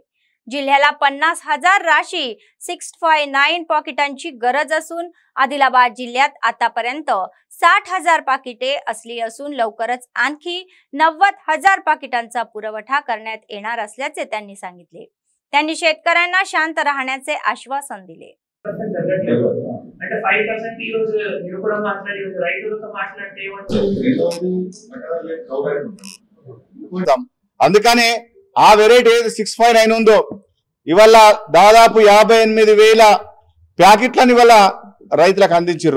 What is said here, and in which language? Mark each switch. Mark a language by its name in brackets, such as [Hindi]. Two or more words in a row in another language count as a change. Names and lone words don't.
[Marathi] जिल्ह्याला 50,000 राशी 659 पाकिटांची गरज असून आदिलाबाद जिल्ह्यात आतापर्यंत 60,000 पाकिटे असली असून लवकरच आणखी 90,000 पाकिटांचा पुरवठा करण्यात येणार असल्याचे त्यांनी सांगितले। त्यांनी शेतकऱ्यांना शांत राहण्याचे आश्वासन दिले। [Telugu] అంటే 5% ఈ రోజు మీరు కూడా మాట్లాడి రైతులతో మాట్లాడితే అందుకనే ఆ వెరైటీ 659 ఉందో ఇవాళ దాదాపు 58,000 ప్యాకెట్లను ఇవాళ రైతులకు అందించారు।